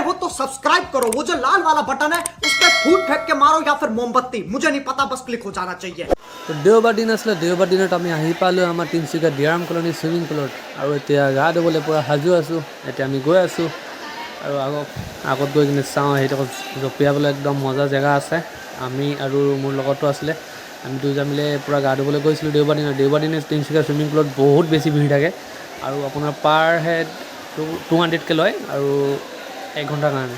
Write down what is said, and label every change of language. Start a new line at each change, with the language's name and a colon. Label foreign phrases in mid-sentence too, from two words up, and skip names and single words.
Hindi: सब्सक्राइब करो, वो जो लाल वाला बटन है उस पर फूट फेंक के मारो या फिर मोमबत्ती, मुझे नहीं पता, बस क्लिक हो जाना चाहिए।
Assamese: তো দেওবাৰ দিন আছিলে, দেওবাৰ দিনত আমি আহি পালোঁ আমাৰ তিনিচুকীয়া ডিয়াৰাম কলনী চুইমিং পুলত আৰু এতিয়া গা ধুবলৈ পূৰা সাজু আছোঁ। এতিয়া আমি গৈ আছোঁ আৰু আগত গৈ কিনে চাওঁ সেইটো জঁপিয়াবলৈ একদম মজা জেগা আছে। আমি আৰু মোৰ লগতো আছিলে, আমি দুয়োজন মিলে পূৰা গা ধুবলৈ গৈছিলোঁ দেওবাৰ দিনে তিনিচুকীয়া চুইমিং পুলত বহুত বেছি ভিৰ থাকে আৰু আপোনাৰ
English: per head
Assamese: 200কৈ লয় আৰু 1 ঘণ্টাৰ কাৰণে।